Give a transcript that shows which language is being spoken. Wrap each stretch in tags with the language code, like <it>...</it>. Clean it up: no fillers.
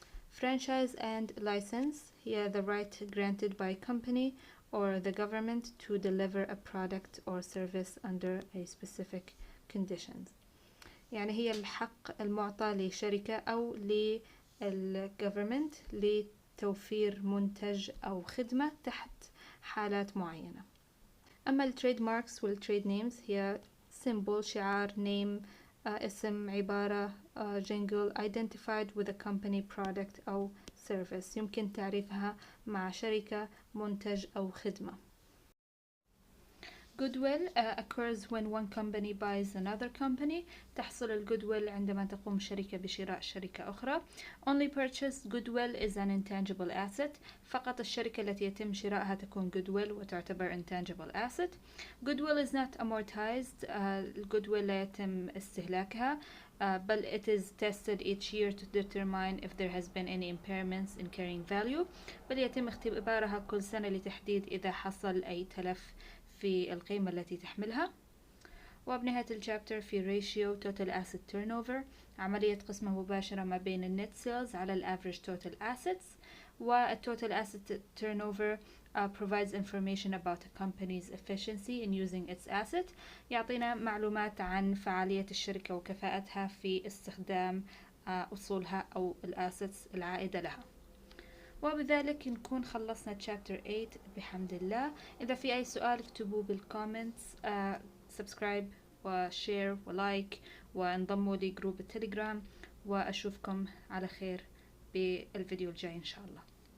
<en>Franchise and license</en> <ar>هي</ar> <en>the right granted by company or the government to deliver a product or service under a specific conditions.</en> <ar>يعني هي الحق المعطى لشركة أو للgovernment لتوفير منتج أو خدمة تحت حالات معينة. أما التريد ماركس والتريد نيمز هي symbol شعار name اسم عبارة</ar> <en>jingle identified with a company product</en> <ar>أو service يمكن تعريفها مع شركة منتج أو خدمة.</ar> <en>Goodwill occurs when one company buys another company.</en> <ar>تحصل الجودويل عندما تقوم شركة بشراء شركة أخرى.</ar> <en>Only purchased goodwill is an intangible asset.</en> <ar>فقط الشركة التي يتم شرائها تكون goodwill وتعتبر</ar> <en>intangible asset. Goodwill is not amortized.</en> <ar>الجودويل لا يتم استهلاكها. بل</ar> <en>it is tested each year to determine if there has been any impairments in carrying value.</en> <ar>بل يتم اختبارها كل سنة لتحديد إذا حصل أي تلف في القيمة التي تحملها. وبنهاية الشابتر في ratio total asset turnover، عملية قسمة مباشرة ما بين النت سيلز على الافريج total assets.</ar> <en>والtotal asset turnover provides information about a company's efficiency in using its asset.</en> <ar>يعطينا معلومات عن فعالية الشركة وكفاءتها في استخدام أصولها أو الأسيتس العائدة لها. وبذلك نكون خلصنا chapter 8 بحمد الله. إذا في أي سؤال اكتبوه بالكومنتس، سبسكرايب وشير ولايك وانضموا لجروب التليجرام، وأشوفكم على خير بالفيديو الجاي إن شاء الله.</ar>